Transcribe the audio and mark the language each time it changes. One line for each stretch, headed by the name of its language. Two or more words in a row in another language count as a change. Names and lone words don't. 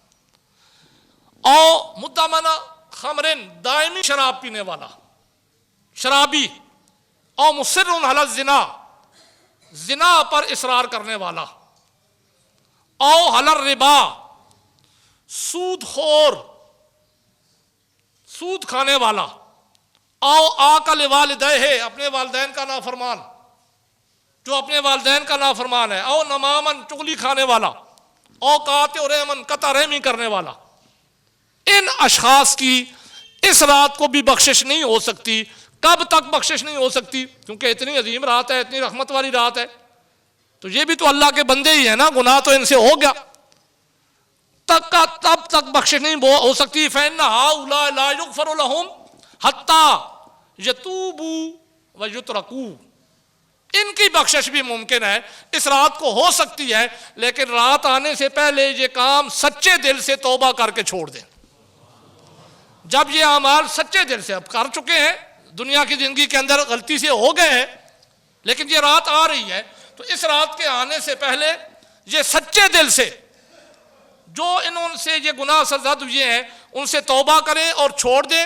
Urdu: او
Arabic: مدمنہ خمرن
Urdu: دائمی شراب پینے والا شرابی، او
Arabic: مصر علی الزنا
Urdu: زنا پر اصرار کرنے والا، او
Arabic: حل الربا
Urdu: سود خور سود کھانے والا، او
Arabic: آکل والدیہ
Urdu: اپنے والدین کا نافرمان، جو اپنے والدین کا نافرمان ہے، او نمامن چغلی کھانے والا، او
Arabic: قاطع ریمن
Urdu: قطع رحمی کرنے والا۔ ان اشخاص کی اس رات کو بھی بخشش نہیں ہو سکتی۔ کب تک بخشش نہیں ہو سکتی؟ کیونکہ اتنی عظیم رات ہے، اتنی رحمت والی رات ہے، تو یہ بھی تو اللہ کے بندے ہی ہیں نا، گناہ تو ان سے ہو گیا، تب تک بخشش نہیں ہو سکتی۔
Arabic: فَإِنَّ هَؤُلَاءِ لَا يُغْفَرُ لَهُمْ حَتَّى يَتُوبُوا وَيُتْرَكُوا،
Urdu: ان کی بخشش بھی ممکن ہے، اس رات کو ہو سکتی ہے، لیکن رات آنے سے پہلے یہ کام سچے دل سے توبہ کر کے چھوڑ دیں۔ جب یہ اعمال سچے دل سے اب کر چکے ہیں، دنیا کی زندگی کے اندر غلطی سے ہو گئے ہیں، لیکن یہ رات آ رہی ہے، تو اس رات کے آنے سے پہلے یہ سچے دل سے جو انہوں سے یہ گناہ سرزد ہوئے ہیں ان سے توبہ کریں اور چھوڑ دیں۔